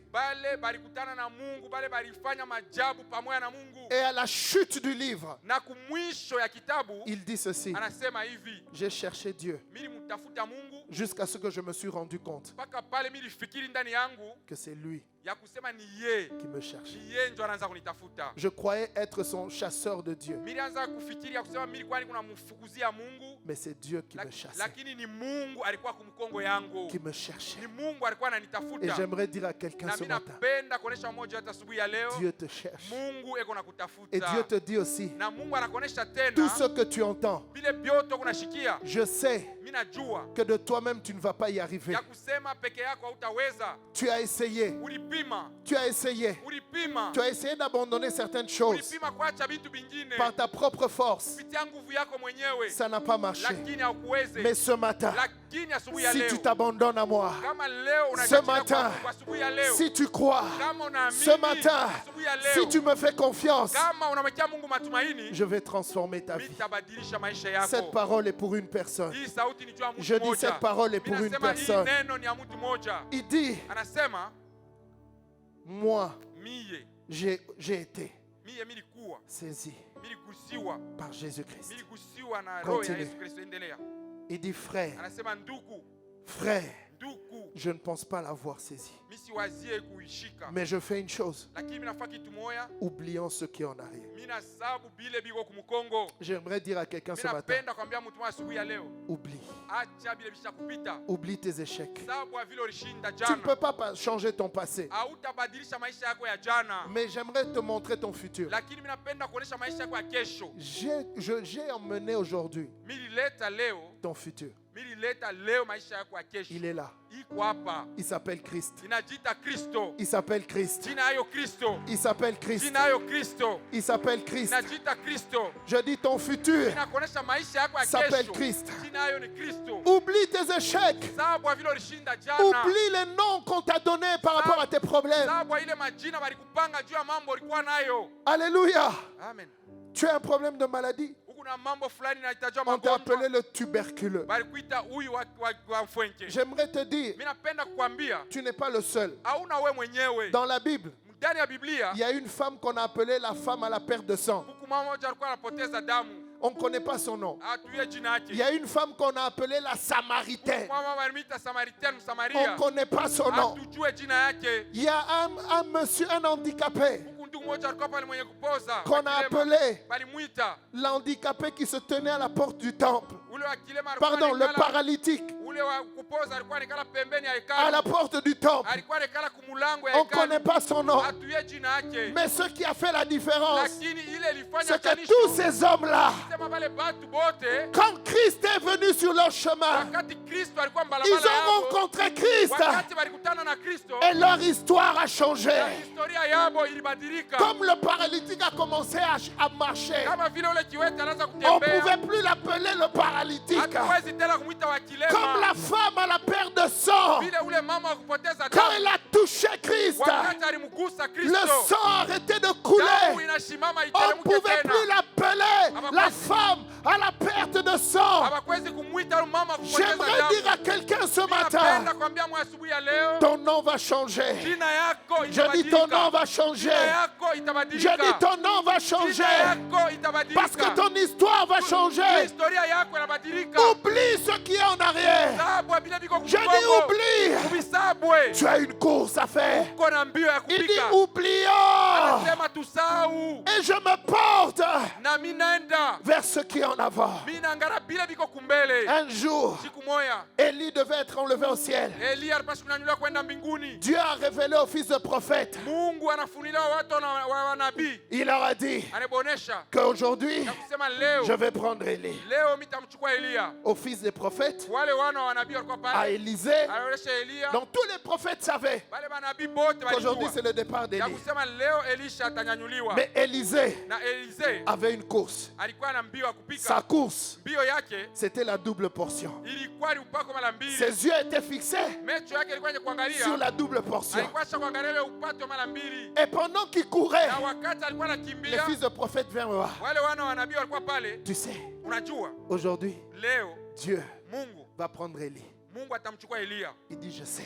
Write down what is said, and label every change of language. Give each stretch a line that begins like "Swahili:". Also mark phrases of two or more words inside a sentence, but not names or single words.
Swahili: Bale balikutana na Mungu, bale balifanya majabu pamoja na Mungu.
French: Et à la chute du livre,
Swahili: Na kumwisho ya kitabu
French: il dit ceci,
Swahili: anasema hivi,
French: j'ai cherché Dieu
Swahili: mimi kumtafuta Mungu
French: jusqu'à ce que je me suis rendu compte
Swahili: mpaka pale mimi nilifikiri ndani yangu
French: que c'est lui
Swahili: ya kusema ni yeye,
French: qui me cherche.
Swahili: ni yeye ndio anaanza kunitafuta.
French: Je croyais être son chasseur de Dieu,
Swahili: Mimi nilianza kufikiri ya kusema mimi kwani kuna mfukuzia Mungu,
French: mais c'est Dieu qui me chassait,
Swahili: lakini ni Mungu alikuwa kumkongo yangu,
French: qui me cherchait.
Swahili: ni Mungu alikuwa
French: Et
Swahili: ananitafuta.
French: j'aimerais dire à quelqu'un
Swahili: Na
French: ce
Swahili: mimi
French: matin,
Swahili: napenda kuonesha mmoja hata asubuhi ya leo,
French: Dieu te cherche.
Swahili: Mungu eko
French: Et
Swahili: nakutafuta.
French: Dieu te dit aussi,
Swahili: Na Mungu anakuonesha
French: tout
Swahili: tena
French: ce que tu entends,
Swahili: vile bioto kunashikia.
French: je sais
Swahili: Mimi najua
French: que de toi-même tu ne vas pas y arriver.
Swahili: ya kusema peke yako hautaweza.
French: Tu as essayé,
Swahili: Ulipima,
French: tu as essayé,
Swahili: ulipima,
French: tu as essayé d'abandonner certaines choses
Swahili: ulipima kuacha vitu vingine
French: par ta propre force.
Swahili: kupitia nguvu yako mwenyewe,
French: Ça n'a pas marché.
Swahili: lakini haukuweze.
French: Mais ce matin,
Swahili: Lakini asubuhi ya
French: si
Swahili: leo,
French: tu t'abandonnes à moi,
Swahili: kama leo
French: ce
Swahili: unajiachia
French: matin,
Swahili: kwa asubuhi ya leo,
French: si tu crois,
Swahili: kama unaamini
French: ce matin,
Swahili: asubuhi ya
French: si
Swahili: leo,
French: tu me fais confiance,
Swahili: kama unamwekea Mungu matumaini,
French: je vais transformer ta vie.
Swahili: nitabadilisha maisha
French: Cette
Swahili: yako.
French: parole est pour une personne.
Swahili: Hii sauti ni juu ya mtu
French: Je dis
Swahili: mmoja.
French: cette parole est pour
Swahili: Mimi
French: une
Swahili: nasema hii
French: personne.
Swahili: neno ni ya mtu mmoja.
French: Il dit,
Swahili: Anasema
French: moi,
Swahili: mie
French: j'ai été
Swahili: nilikuwa
French: saisi
Swahili: niligusiwa
French: par Jésus-Christ.
Swahili: niligusiwa na roho ya
French: Continue.
Swahili: Yesu Kristo. Endelea.
French: Il dit, frère,
Swahili: Anasema ndugu,
French: frère, je ne pense pas l'avoir saisi.
Swahili: mimi siwazie kuishika,
French: Mais je fais une chose,
Swahili: lakini mimi nafaa kitu moja,
French: oublions ce qui est en arrière.
Swahili: mimi nasabu bile biko kumkongo.
French: J'aimerais dire à quelqu'un ce
Swahili: Mimi
French: matin,
Swahili: napenda kwambia mtu mmoja asubuhi ya leo,
French: oublie.
Swahili: acha bile bisha kupita.
French: Oublie tes échecs.
Swahili: Sababu ya vile ulishinda
French: Tu ne peux
Swahili: jana,
French: pas changer ton passé.
Swahili: hautabadilisha maisha yako ya jana,
French: Mais j'aimerais te montrer ton futur.
Swahili: lakini mimi napenda kuonesha maisha yako ya kesho.
French: J'ai emmené aujourd'hui
Swahili: Mimi nileta leo,
French: ton futur.
Swahili: mimi nileta leo maisha yako ya kesho.
French: Il est là.
Swahili: Iko hapa.
French: Il s'appelle Christ.
Swahili: Inajiita Kristo.
French: Il s'appelle Christ.
Swahili: Jina hayo Kristo.
French: Il s'appelle Christ.
Swahili: Jina hayo Kristo.
French: Il s'appelle Christ.
Swahili: Inajiita Kristo.
French: Je dis ton futur
Swahili: Inakuonesha maisha yako ya
French: s'appelle
Swahili: kesho.
French: Christ.
Swahili: Jina hayo ni Kristo.
French: Oublie tes échecs.
Swahili: Sababu ya vile ulishinda jana.
French: Oublie les noms qu'on t'a donnés par rapport à tes problèmes.
Swahili: Sababu ya ile majina walikupanga juu ya mambo ulikuwa nayo.
French: Alléluia.
Swahili: Amen.
French: Tu as un problème de maladie.
Swahili: Kuna mambo fulani inahitajwa
French: On t'a appelé
Swahili: magonjwa.
French: le tuberculeux.
Swahili: Balikuita huyu wa mfwenke.
French: J'aimerais te dire,
Swahili: Mimi napenda kukwambia,
French: tu n'es pas le seul.
Swahili: hauna wewe mwenyewe.
French: Dans la Bible,
Swahili: Ndani ya Biblia,
French: il y a une femme qu'on a appelée la femme à la perte de sang.
Swahili: huku mama mmoja alikuwa anapoteza damu.
French: On ne connaît pas son nom.
Swahili: Hatujue jina yake.
French: Il y a une femme qu'on a appelée la Samaritaine.
Swahili: Mama walimita Samaritaine,
French: On
Swahili: Msamaria.
French: ne connaît pas son nom.
Swahili: Hatujue jina yake.
French: Il y a un monsieur, un handicapé,
Swahili: Huku ndugu mmoja alikuwa pale mwenye kupoza.
French: qu'on a
Swahili: Wakilema.
French: appelé
Swahili: Balimwita.
French: l'handicapé qui se tenait à la porte du temple.
Swahili: Ule wa kilema alikuwa
French: Pardon, le
Swahili: anekala-
French: paralytique
Swahili: Ule wa kupoza alikuwa anekala pembeni ya
French: à
Swahili: hekalu.
French: la porte du temple.
Swahili: Alikuwa anekala kumulango ya
French: On ne connaît
Swahili: hekalu.
French: pas son nom.
Swahili: Hatujue jina yake.
French: Mais ce qui a fait la différence,
Swahili: Lakini ile ilifanya
French: c'est que
Swahili: chanisho.
French: tous ces hommes-là,
Swahili: Sema wale batu bote,
French: quand Christ est venu sur leur chemin,
Swahili: wakati Kristo alikuwa
French: ils
Swahili: mbalabala
French: ont
Swahili: yabo,
French: rencontré Christ
Swahili: wakati walikutana na Kristo,
French: et leur histoire a changé.
Swahili: na historia yabo ilibadilika.
French: Comme le paralytique a commencé à marcher,
Swahili: Kama vile ule kiwete anaanza
French: on ne
Swahili: kutembea,
French: pouvait plus l'appeler le paralytique.
Swahili: hatuwezi tena kumwita wa
French: Comme
Swahili: kilema.
French: la femme à la perte de sang,
Swahili: Vile ule mama wa kupoteza
French: quand
Swahili: damu,
French: elle a touché Christ,
Swahili: wakati alimgusa
French: le
Swahili: Kristo,
French: sang a arrêté de
Swahili: damu
French: couler.
Swahili: inasimama
French: On ne
Swahili: iteremke
French: pouvait
Swahili: tena.
French: plus l'appeler la femme à la perte de sang.
Swahili: Hawakwezi kumwita yule mama wa kupoteza
French: J'aimerais
Swahili: damu.
French: dire à quelqu'un ce
Swahili: Napenda
French: matin,
Swahili: kuambia mwa asubuhi ya leo,
French: ton nom va changer.
Swahili: jina yako
French: Je dis ton nom
Swahili: itabadilika.
French: va changer.
Swahili: Jina yako
French: Je
Swahili: itabadilika.
French: dis ton nom va
Swahili: Jina
French: changer.
Swahili: yako itabadilika.
French: Parce que ton histoire va changer.
Swahili: Historia yako inabadilika.
French: Oublie ce qui est en arrière.
Swahili: Sababu ya vile viko
French: Je dis
Swahili: kumkongo.
French: oublie.
Swahili: Uvisabwe.
French: Tu as une course à faire.
Swahili: Uko na mbio ya
French: Il dit
Swahili: kupika.
French: oublions.
Swahili: Anasema tusahau.
French: Et je me porte
Swahili: Na mimi naenda.
French: vers ce qui est en avant.
Swahili: Mimi naangalia vile viko kumbele.
French: Un jour,
Swahili: Siku moja
French: Élie devait être enlevé au ciel.
Swahili: Elia alipaswa kunyanyuliwa kwenda mbinguni.
French: Dieu a révélé au fils de prophète.
Swahili: Mungu anafunulia watu wa nabii.
French: Il leur a dit
Swahili: Anabonesha
French: qu'aujourd'hui,
Swahili: na kusema leo,
French: je vais prendre Élie.
Swahili: leo mitamchukua Elia.
French: Au fils des prophètes,
Swahili: Wale wana wa nabii walikuwa
French: à
Swahili: pale.
French: Élisée.
Swahili: Anaonesha Elia.
French: Donc tous les prophètes savaient
Swahili: Wale manabii bote
French: qu'aujourd'hui
Swahili: walijua.
French: c'est le départ
Swahili: Ya
French: d'Élie.
Swahili: kusema leo Elisha atanyanyuliwa.
French: Mais Élisée
Swahili: Na Elisee
French: avait une course.
Swahili: alikuwa na mbio ya kupika.
French: Sa course,
Swahili: Mbio yake
French: c'était la double portion.
Swahili: ilikuwa ni upako mara mbili.
French: Ses yeux étaient fixés
Swahili: Macho yake ilikuwa ni
French: sur
Swahili: kuangalia.
French: la double portion.
Swahili: Alikuwa acha kuangalia ile upato mara mbili.
French: Et pendant qu'il courait,
Swahili: Na wakati alikuwa
French: les
Swahili: anakimbia,
French: fils de prophètes vinrent me voir.
Swahili: wale wana wa nabii walikuwa pale.
French: Tu sais,
Swahili: Unajua
French: aujourd'hui,
Swahili: leo
French: Dieu
Swahili: Mungu
French: va prendre Élie.
Swahili: Mungu atamchukua Eliya.
French: Il dit, je sais.